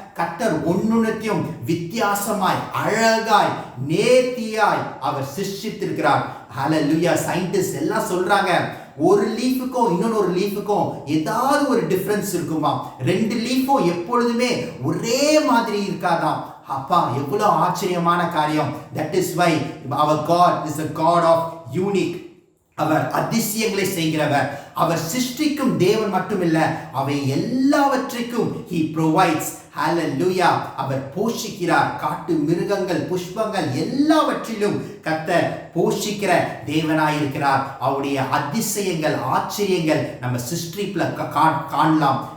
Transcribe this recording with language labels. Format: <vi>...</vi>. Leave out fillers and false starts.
<ta>கர்த்தர் ஒன்னொன்னையும் வித்தியாசமாய், அழகாய், நேர்த்தியாய் அவர் சிருஷ்டித்திருக்கிறார். ஹல்லேலூயா. சயின்டிஸ்ட் எல்லாம் சொல்றாங்க, ஒரு லீஃபுக்கும் இன்னொரு லீஃபுக்கும் ஏதாவது ஒரு டிஃபரன்ஸ் இருக்குமா, ரெண்டு லீஃபும் எப்பொழுதுமே ஒரே மாதிரி இருக்காதாம். அப்பா, எவ்வளவு ஆச்சரியமான காரியம்.</ta> <en>That is why our God is a God of unique.</en> <ta>அவர் அதிசயங்களை செய்கிறவர். அவர் சிருஷ்டிக்கும் தேவன் மட்டுமில்ல, அவை எல்லாவற்றிற்கும்</ta> <en>he provides.</en> <ta>ஹல்லேலூயா. அவர் போஷிக்கிறார். காட்டு மிருகங்கள், புஷ்பங்கள் எல்லாவற்றிலும் கர்த்தர் போஷிக்கிற தேவனாயிருக்கிறார். அவருடைய அதிசயங்கள், ஆச்சரியங்கள் நம்ம சிருஷ்டிப்புல காணலாம்.</ta>